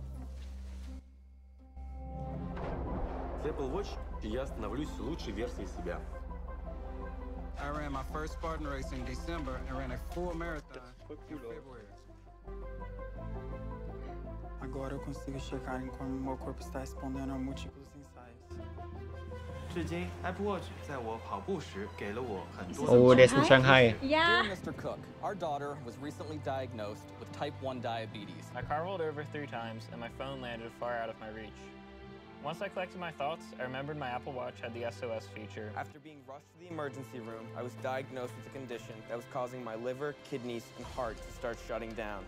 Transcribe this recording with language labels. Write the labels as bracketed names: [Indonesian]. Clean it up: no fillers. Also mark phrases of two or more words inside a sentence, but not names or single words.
[Russian] С Apple Watch я становлюсь лучшей версией себя. [English] I ran my first Spartan race in December and ran a full marathon in February. [Portuguese] Agora eu consigo checar em como meu corpo está respondendo a múltiplos ensaios. [Chinese] 至今 Apple Watch 在我跑步时给了我很多 [German] Oh, der ist in Shanghai. Ja. [English] Dear Mr. Cook, our daughter was recently diagnosed with type 1 diabetes. My car rolled over 3 times and my phone landed far out of my reach. Once I collected my thoughts, I remembered my Apple Watch had the SOS feature. After being rushed to the emergency room, I was diagnosed with a condition that was causing my liver, kidneys, and heart to start shutting down.